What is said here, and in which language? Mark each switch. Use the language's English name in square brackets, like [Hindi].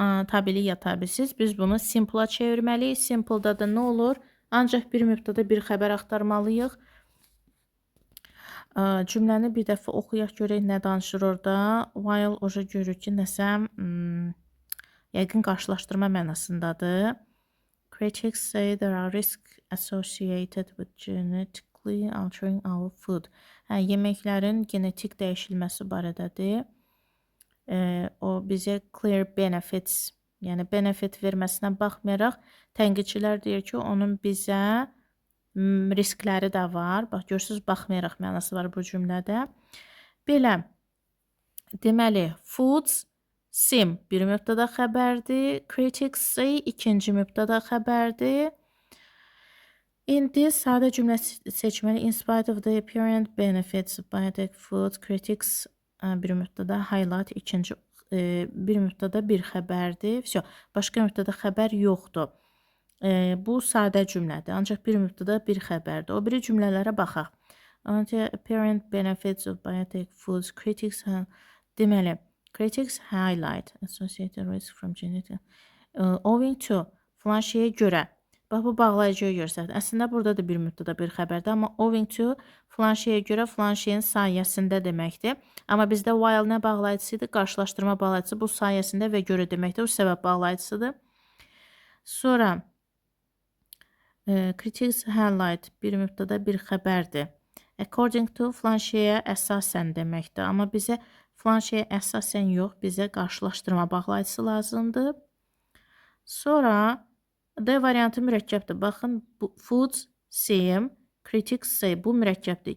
[Azerbaijani] Tabeli ya tabisiz. Biz bunu simple-a çevirməliyik. Simple-da da nə olur? Ancaq bir mübtəda bir xəbər axtarmalıyıq. Cümləni bir dəfə oxuyaq görək nə danışır orada. While oja görür ki, nəsə yəqin qarşılaşdırma mənasındadır. [English] Critics say there are risks associated with genetically altering our food. [Azerbaijani] Yeməklərin genetik dəyişilməsi barədədir. O bizə [English] clear benefits, [Azerbaijani] yəni benefit verməsinə baxmayaraq, tənqidçilər deyir ki, onun bizə riskləri də var. Bax, görürsünüz, baxmayaraq mənası var bu cümlədə. Belə, deməli, [English] foods seem [Azerbaijani] bir mübtəda xəbərdir. [English] Critics say [Azerbaijani] ikinci mübtəda xəbərdir. İndi sadə cümlə seçməli. [English] In spite of the apparent benefits of biotech foods, critics [Azerbaijani] bir mübtəda [English] highlight [Azerbaijani] ikinci bir mübtəda bir xəbərdir. Başqa mübtəda xəbər yoxdur. Bu sadə cümlədir. Ancaq bir mübtəda bir xəbərdir. O biri cümlələrə baxaq. [English] Apparent benefits of biotech foods, critics [Azerbaijani] deməli, [English] critics highlight associated risk from genetic owing to [Azerbaijani] filan şeyə görə. Bax, bu bağlayıcıya görə. Əslində burada da bir mübtəda bir xəbərdir, amma [English] owing to [Azerbaijani] filan şeyə görə filan şeyin sayəsində deməkdir. Amma bizdə while nə bağlayıcısıdır? Qarşılaşdırma bağlayıcısı bu sayəsində və görə deməkdir. O səbəb bağlayıcısıdır. Sonra [English] critics highlight [Azerbaijani] bir mübtəda bir xəbərdir. [English] According to [Azerbaijani] filan şeyə əsasən deməkdir. Amma bizə filan şeyə əsasən yox, bizə qarşılaşdırma bağlayıcısı lazımdır. Sonra D variantı mürəkkəbdir. Baxın, [English] foods seem, critics say, [Azerbaijani] bu mürəkkəbdir.